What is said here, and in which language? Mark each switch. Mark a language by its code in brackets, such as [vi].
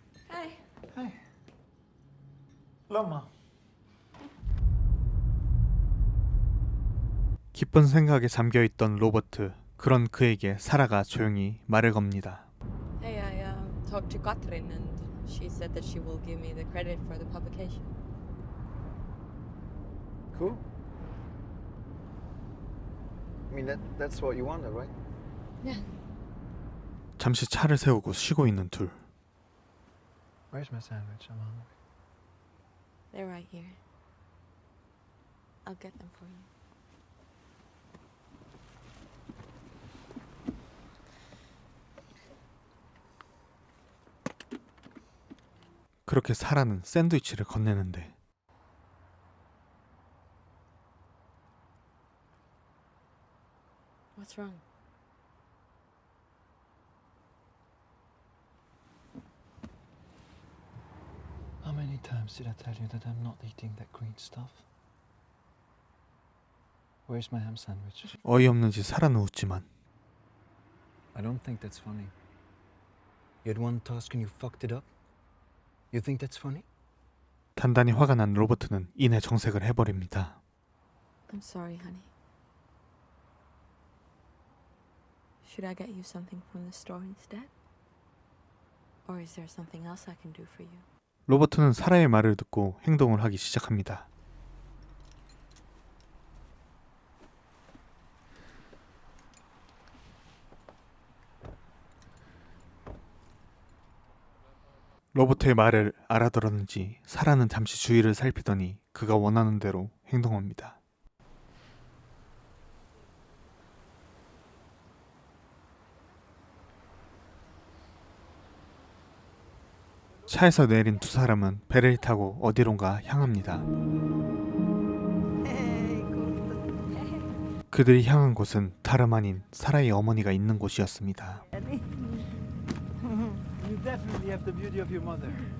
[fi] Hei. [en] Hey. Lomma. [ko] 기쁜 생각에 잠겨있던 로버트. 그런 그에게 사라가 조용히 말을 겁니다. [en] Hey, I talked to Katrin and she said that she will give me the credit for the publication. Cool. I mean, that's what you wanted, right? Yeah. [ko] 잠시 차를 세우고 쉬고 있는 둘. [en] Where's my sandwich? I'm hungry. They're right here. I'll get them for you. [ko] 그렇게 사라는 샌드위치를 건네는데 [en] What's wrong? How many times did I tell you that I'm not eating that green stuff? Where's my ham sandwich? [ko] 어이없는 짓 사라는 웃지만 [en] I don't think that's funny. You had one task and you fucked it up? You think that's funny? [ko] 단단히 화가 난 로버트는 이내 정색을 해버립니다. [en] I'm sorry, honey. Should I get you something from the store instead? Or is there something else I can do for you? [ko] 로버트는 사라의 말을 듣고 행동을 하기 시작합니다. 로버트의 말을 알아들었는지 사라는 잠시 주위를 살피더니 그가 원하는 대로 행동합니다. 차에서 내린 두 사람은 배를 타고 어디론가 향합니다. 그들이 향한 곳은 다름 아닌 사라의 어머니가 있는 곳이었습니다. [en] You definitely have the beauty of your mother.